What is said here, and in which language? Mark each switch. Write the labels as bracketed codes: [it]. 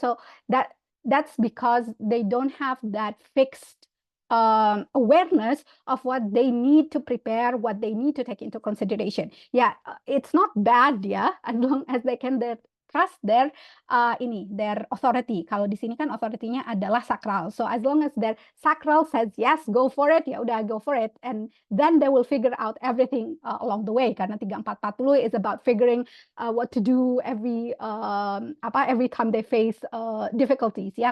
[en] So that's because they don't have that fixed awareness of what they need to prepare, what they need to take into consideration. Yeah, it's not bad ya, as long as they can trust their their authority. [id] Kalau di sini kan authority-nya adalah sakral. [en] So as long as their sakral says yes, go for it, [id] ya udah [en] go for it, and then they will figure out everything along the way. [id] Karena [en] 3440 is about figuring what to do every time they face difficulties ya.